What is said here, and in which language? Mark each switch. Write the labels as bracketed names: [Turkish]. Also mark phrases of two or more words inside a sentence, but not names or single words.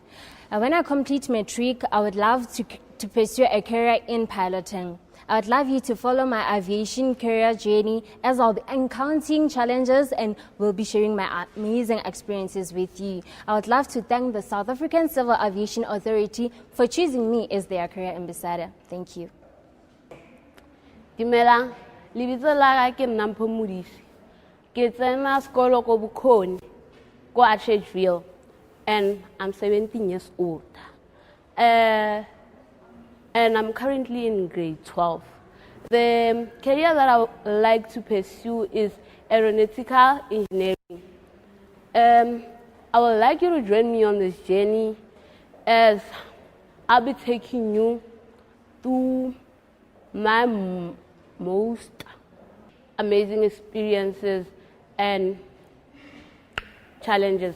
[English] When I complete matric, I would love to pursue a career in piloting. I would love you to follow my aviation career journey, as I'll be encountering challenges and will be sharing my amazing experiences with you. I would love to thank the South African Civil Aviation Authority for choosing me as their career ambassador. Thank you. [Southern Sotho] Dimela, libitso la ka ke nna Mpho Modise. Ke tsena sekolo ko Bukoni, ko Atteridgeville, [English] and I'm 17 years old. And I'm currently in grade 12. The career that I would like to pursue is aeronautical engineering. I would like you to join me on this journey, as I'll be taking you through my most amazing experiences and challenges.